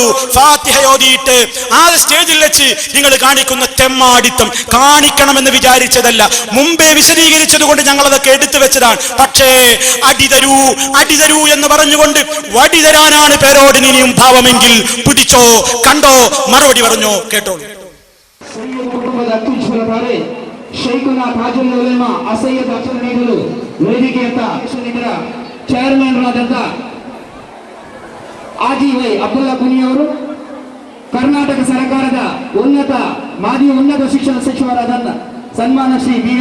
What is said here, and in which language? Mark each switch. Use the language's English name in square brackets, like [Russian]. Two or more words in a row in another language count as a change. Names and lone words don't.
[Malayalam] ഫാത്തിഹ ഓതിയിട്ട് ആ സ്റ്റേജിൽ വെച്ച് നിങ്ങൾ കാണിക്കുന്ന തെമ്മാടിത്തം കാണിക്കണമെന്ന് വിചാരിച്ചതല്ല, മുമ്പേ വിശദീകരിച്ചത് കൊണ്ട് ഞങ്ങൾ അതൊക്കെ എടുത്തു വെച്ചതാണ്. പക്ഷേ അടിതരൂ എന്ന് പറഞ്ഞുകൊണ്ട് വടി തരാനാണ് പേരോടിന് ഇനിയും ഭാവമെങ്കിൽ പിടിച്ചോ, കണ്ടോ, മറുപടി പറഞ്ഞോ, കേട്ടോളൂ. [Kannada] ಆಜಿವೈ ಅಬ್ದುಲ್ಲಾ ಕುನಿಯವರು, ಕರ್ನಾಟಕ ಸರ್ಕಾರದ ಮಾಜಿ ಉನ್ನತ ಶಿಕ್ಷಣ ಸಚಿವರಾದ ಸನ್ಮಾನ ಶ್ರೀ ಬಿ.ಎ.